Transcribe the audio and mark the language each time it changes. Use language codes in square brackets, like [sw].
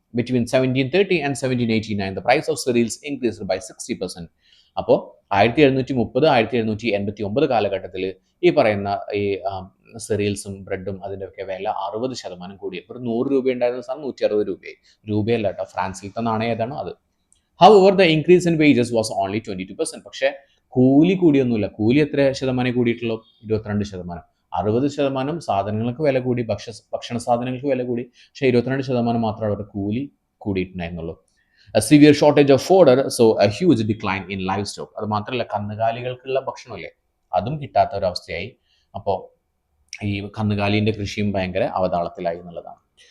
[en] Between 1730 and 1789 the price of cereals increased by 60%. [ml] അപ്പോൾ 1730 1789 കാലഘട്ടത്തിൽ ഈ പറയുന്ന ഈ സെറിയൽസും ബ്രെഡും അതിൻ്റെയൊക്കെ വില 60% കൂടി. ഇപ്പോൾ 100 രൂപ ഉണ്ടായിരുന്ന സാധനം 160 രൂപയല്ല കേട്ടോ. ഫ്രാൻസിലത്തെ നാണയം ഏതാണോ അത്. [en] However, the increase in wages was only 22%. [ml] പക്ഷേ കൂലി കൂടിയൊന്നുമില്ല. കൂലി എത്ര ശതമാനം കൂടിയിട്ടുള്ളൂ? 22%. 60% സാധനങ്ങൾക്ക് വില കൂടി, ഭക്ഷണ സാധനങ്ങൾക്ക് വില കൂടി, പക്ഷേ 22% മാത്രമേ അവരുടെ കൂലി കൂടിയിട്ടുണ്ടായിരുന്നുള്ളൂ. [en] A severe shortage of fodder, so a huge decline in livestock. [ml] അത് മാത്രമല്ല, കന്നുകാലികൾക്കുള്ള ഭക്ഷണമില്ലേ, അതും കിട്ടാത്ത ഒരവസ്ഥയായി. അപ്പോൾ ഈ കന്നുകാലിൻ്റെ കൃഷിയും ഭയങ്കര അവതാളത്തിലായി എന്നുള്ളതാണ്.